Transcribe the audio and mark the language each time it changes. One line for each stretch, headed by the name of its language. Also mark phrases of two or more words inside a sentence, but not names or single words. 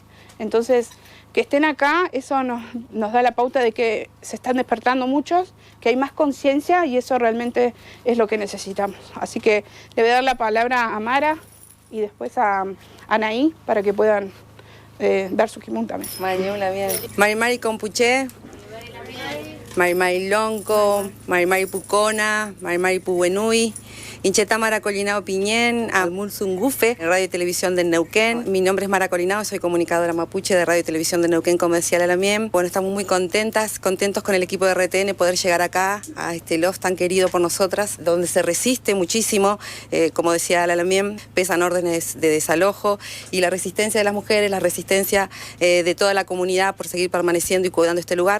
Spanish: Entonces, que estén acá, eso nos da la pauta de que se están despertando muchos, que hay más conciencia y eso realmente es lo que necesitamos. Así que le voy a dar la palabra a Mara y después a Anaí para que puedan dar su kimun también.
Mapuche: Mari Compuche, Mari Lonco, Mari Pucona, Mari Puwenui, Incheta Mara Colinao Piñén, Amul Zungufe,
Spanish: Radio y Televisión de Neuquén. Mi nombre es Mara Colinao, soy comunicadora mapuche de Radio y Televisión de Neuquén, como decía la Lamien. Bueno, estamos muy contentos con el equipo de RTN poder llegar acá, a este loft tan querido por nosotras, donde se resiste muchísimo, como decía la Lamien, pesan órdenes de desalojo y la resistencia de las mujeres, la resistencia de toda la comunidad por seguir permaneciendo y cuidando este lugar.